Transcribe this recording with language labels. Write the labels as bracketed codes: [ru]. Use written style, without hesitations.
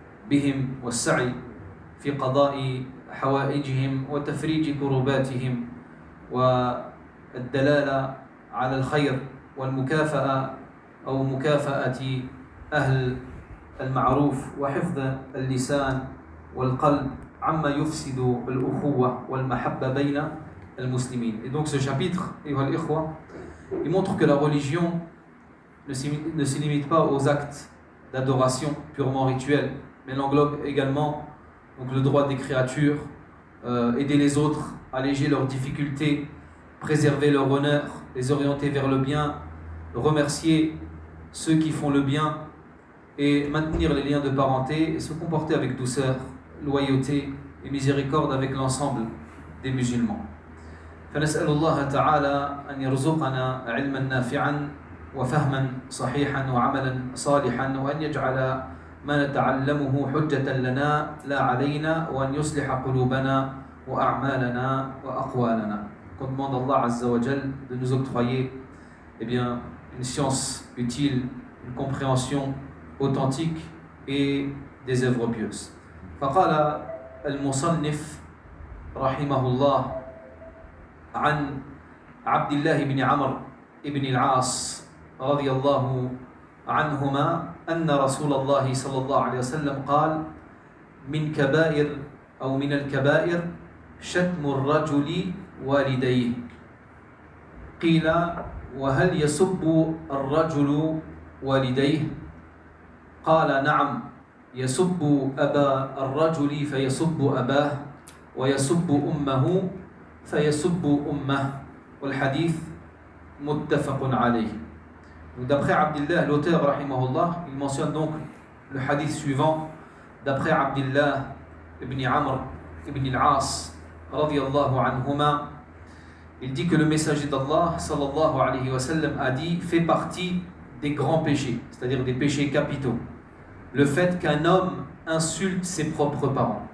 [ar] بهم والسعي في قضاء حوائجهم وتفريج كرباتهم والدلالة على الخير والمكافأة أو مكافأة أهل المعروف وحفظ اللسان والقلب عما يفسد الأخوة والمحبة بين المسلمين. [fr] Et donc ce chapitre, il montre que la religion ne se limite pas aux actes d'adoration purement rituels, mais elle englobe également donc, le droit des créatures, aider les autres, alléger leurs difficultés, préserver leur honneur, les orienter vers le bien, remercier ceux qui font le bien et maintenir les liens de parenté et se comporter avec douceur, loyauté et miséricorde avec l'ensemble des musulmans. [ar] فنسأل الله تعالى أن يرزقنا علما نافعا وفهما صحيحا وعملا صالحا وأن يجعل ما نتعلمه حجة لنا لا علينا وأن يصلح قلوبنا وأعمالنا وأقوالنا. [fr] Qu'on demande à Allah Azza wa Jal de nous octroyer une science utile, une compréhension authentique et des œuvres pieuses. [ar] فقال المصنف رحمه الله عن عبد الله بن عمرو بن العاص رضي الله عنهما أن رسول الله صلى الله عليه وسلم قال من كبائر أو من الكبائر شتم الرجل والديه. قيل وهل يسب الرجل والديه؟ قال نعم، يسب أبا الرجل فيسب أباه ويسب أمه فيسب أمه والحديث متفق عليه. [fr] D'après Abdullah, l'auteur rahimahullah, il mentionne donc le hadith suivant d'après Abdullah ibn Amr ibn al-As radiyallahu anhuma. Il dit que le messager d'Allah sallallahu alayhi wa sallam a dit fait partie des grands péchés, c'est-à-dire des péchés capitaux, le fait qu'un homme insulte ses propres parents.